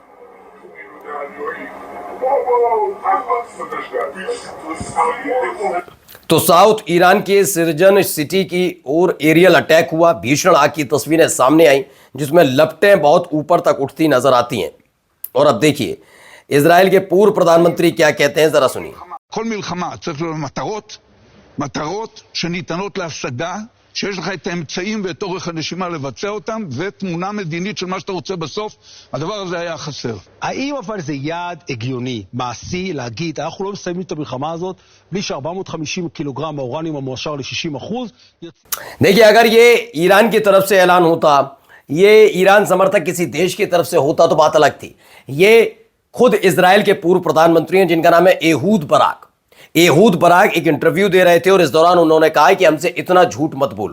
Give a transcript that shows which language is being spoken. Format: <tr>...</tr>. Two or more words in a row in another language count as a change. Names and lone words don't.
<hi>तो साउथ ईरान के सिरजन सिटी की ओर</hi> <en>aerial attack</en> <hi>हुआ। भीषण आग की तस्वीरें सामने आई जिसमें लपटें बहुत ऊपर तक उठती नजर आती हैं। और अब देखिए इजराइल के पूर्व प्रधानमंत्री क्या कहते हैं, जरा सुनिए।</hi> <he>כל מלחמה צריך להיות מטרות שניתנות להשגה, שיש לך את האמצעים ואת אורך הנשימה לבצע אותם, ותמונה מדינית של מה שאתה רוצה בסוף. הדבר הזה היה חסר. האם אבל זה יעד הגיוני, מעשי, להגיד, אנחנו לא מסיימים את המלחמה הזאת, בלי ש450 קילוגרם האורניום המועשר ל-60%?</he> <hi>देखिए, अगर ये ईरान की तरफ से ऐलान होता, ये ईरान समर्थक किसी देश की तरफ से होता तो बात अलग थी। ये खुद इजराइल के पूर्व प्रधानमंत्री हैं जिनका नाम है एहूद बराक। एहूद बराक एक इंटरव्यू दे रहे थे और इस दौरान उन्होंने कहा कि हमसे इतना झूठ मत बोलो।</hi>